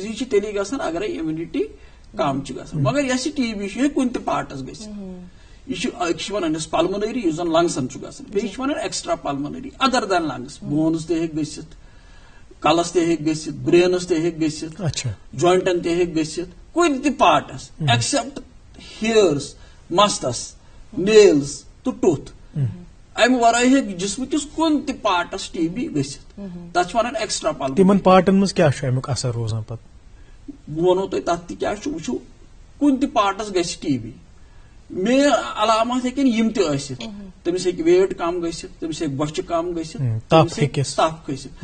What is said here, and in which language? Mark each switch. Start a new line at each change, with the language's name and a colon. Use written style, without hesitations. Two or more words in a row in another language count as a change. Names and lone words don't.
Kashmiri: ڈیزیز چھِ تیٚلی گژھان اگر امیونٹی کم چھِ گژھان. مگر یۄس یہِ ٹی بی چھُ یہِ کُنہِ تہِ پارٹس گژھِ. یہ چھِ ونان أسۍ پلمنری یُس زن لنگسن چھُ گژھان. بیٚیہِ چھِ ونان
English: extra pulmonary other than lungs.
Kashmiri: بونز تہِ ہیٚکہِ گٔژھِتھ کلس تہِ ہیٚکہِ گٔژھِتھ برینس تہِ ہیٚکہِ گٔژھِتھ جوینٹن تہِ ہیٚکہِ گٔژھِتھ کُنہِ تہِ پارٹس ایکسپٹ ہیئرس مستس نیلز تو ٹوتھ. امہِ ورٲے ہیٚکہِ جسم کِس کُنہِ تہِ پارٹس ٹی بی گٔژھِتھ. تتھ چھِ ونان
English: extra pulmonary.
Kashmiri: تمن پارٹن منٛز کیاہ چھُ امیُک اثر روزان پتہٕ؟ بہٕ ونو تۄہہِ تتھ تہِ کیاہ چھُ. وٕچھِو کُنہِ تہِ پارٹس گژھِ ٹی بی. مین علامات ہیٚکن یم تہِ ٲسِتھ. تٔمِس ہیٚکہِ ویٹ کم گٔژھِتھ تٔمِس ہیٚکہِ بۄچھِ کم گٔژھِتھ تٔمِس ہیٚکہِ تپھ کھٔسِتھ.